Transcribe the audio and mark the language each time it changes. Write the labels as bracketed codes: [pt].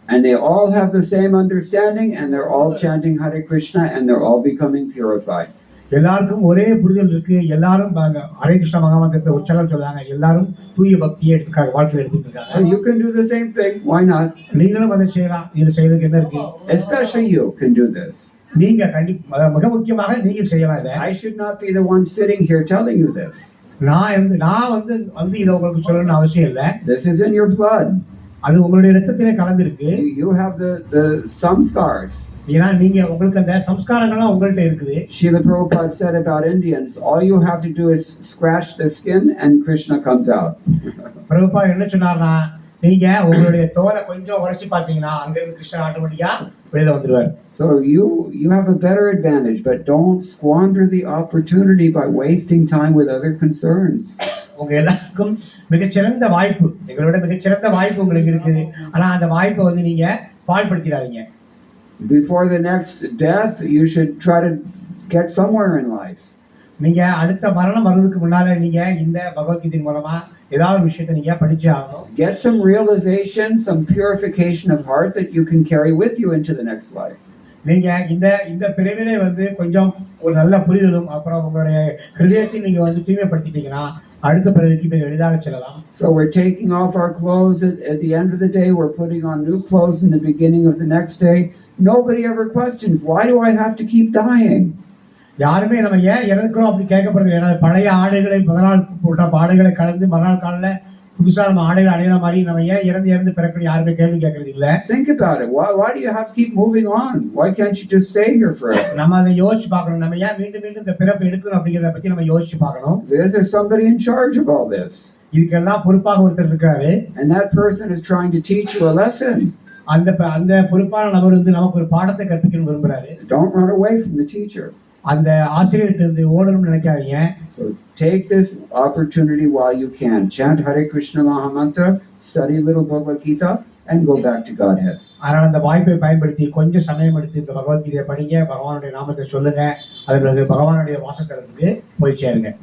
[en] And they all have the same understanding and they're all chanting Hare Krishna and they're all becoming purified. [ta] எல்லாருக்கும் ஒரே புரிதல் இருக்கு. எல்லாரும் ஹரே கிருஷ்ண மகாமந்திரத்தை உச்சரித்து சொல்றாங்க. எல்லாரும் தூய பக்தியை வாழ்க்கையில் எடுத்துட்டு இருக்காங்க. [en] So you can do the same thing. Why not? [ta] நீங்களும் அதை செய்யலாம். இது செய்யறதுக்கு என்ன இருக்கு? [en] Especially you can do this. [ta] நீங்க மிக முக்கியமாக நீங்க செய்யலாம் இதை. [en] I should not be the one sitting here telling you this. [ta] நான் வந்து இதை உங்களுக்கு சொல்லணும்னு அவசியம் இல்லை. [en] This is in your blood. [ta] அது உங்களுடைய ரத்தத்திலே கலந்திருக்கு. [en] You have the samskars. [ta] ஏன்னா நீங்க உங்களுக்கு அந்த சம்ஸ்காரங்கள்லாம் உங்கள்ட்ட இருக்குது. [en] Srila Prabhupada said about Indians, all you have to do is scratch the skin and Krishna comes out. [ta] Prabhupad என்ன சொன்னார்னா, நீங்க உங்களுடைய தோலை கொஞ்சம் உடைச்சு பார்த்தீங்கன்னா அங்க இருந்து கிருஷ்ணன் ஆட்டோமேட்டிக்கா வெளியில வந்துருவார். [en] So you have a better advantage, but don't squander the opportunity by wasting time with other concerns. [ta] உங்க எல்லாருக்கும் மிகச்சிறந்த வாய்ப்பு, எங்களோட மிகச்சிறந்த வாய்ப்பு உங்களுக்கு இருக்குது. ஆனா அந்த வாய்ப்பை வந்து நீங்க பாழ்படுத்திடாதீங்க. [en] Before the next death, you should try to get somewhere in life. [ta] நீங்க அடுத்த மரணம் வர்றதுக்கு முன்னால நீங்க இந்த பகவத்கீதை மூலமா ஏதாவது விஷயத்தை நீங்க படிச்சே ஆகணும். [en] Get some realization, some purification of heart that you can carry with you into the next life. [ta] நீங்க இந்த பிறவிலே வந்து கொஞ்சம் ஒரு நல்ல புரிதலும் அப்புறம் உங்களுடைய ஹிருதயத்தை நீங்க வந்து தூய்மைப்படுத்திட்டீங்கன்னா அடுத்த பிறவிக்கு மிக எளிதாக செல்லலாம். [en] So we're taking off our clothes at the end of the day. We're putting on new clothes in the beginning of the next day. Nobody ever questions, why do I have to keep dying? [ta] யாருமே நம்ம ஏன் இறக்குறோம் அப்படி கேட்கப்படுறது. ஏன்னா பழைய ஆடைகளை மறுநாள் போட்ட ஆடைகளை கலந்து மறுநாள் காலைல புதுசா நம்ம ஆடைகள் அடையிற மாதிரி நம்ம ஏன் இறந்து பிறக்கணும் யாருமே கேள்வி கேட்கறது இல்ல. [en] Think about it. Why do you have to keep moving on? Why can't you just stay here forever? [ta] நம்ம அதை யோசிச்சு பார்க்கணும். நம்ம ஏன் மீண்டும் இந்த பிறப்பு எடுக்கணும் அப்படிங்கிறத பத்தி நம்ம யோசிச்சு பார்க்கணும். [en] There's somebody in charge of all this. [ta] இதுக்கெல்லாம் பொறுப்பாக ஒருத்தர் இருக்காரு. [en] And that person is trying to teach you a lesson. [ta] அந்த பொறுப்பான நபர் வந்து நமக்கு ஒரு பாடத்தை கற்பிக்கணும்னு விரும்புறாரு. [en] Don't run away from the teacher. [ta] அந்த ஆசிரியர்கிட்ட இருந்து ஓடணும்னு நினைக்காதீங்க. [en] So take this opportunity while you can. Chant Hare Krishna Mahamantra, study little Bhagavad Gita, and go back to Godhead. [ta] அதனால அந்த வாய்ப்பை பயன்படுத்தி கொஞ்சம் சமயம் எடுத்து இந்த பகவத்கீதையை படிங்க, பகவானுடைய நாமத்தை சொல்லுங்க, அதுல பகவானுடைய வாசஸ்தலத்துக்கு போய் சேருங்க.